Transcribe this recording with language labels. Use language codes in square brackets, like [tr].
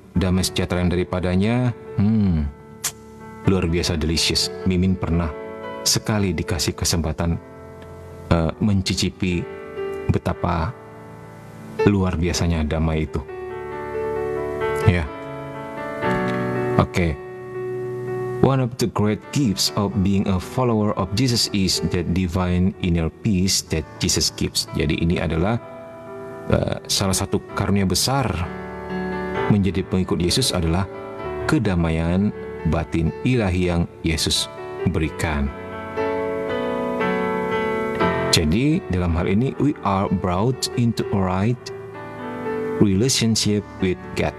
[id] Damai sejahtera yang daripadanya, luar biasa delicious. Mimin pernah sekali dikasih kesempatan mencicipi betapa luar biasanya damai itu. Ya, oke. [en] One of the great gifts of being a follower of Jesus is the divine inner peace that Jesus gives. [id] Jadi ini adalah salah satu karunia besar menjadi pengikut Yesus adalah kedamaian batin ilahi yang Yesus berikan. Jadi dalam hal ini [en] we are brought into a right relationship with God.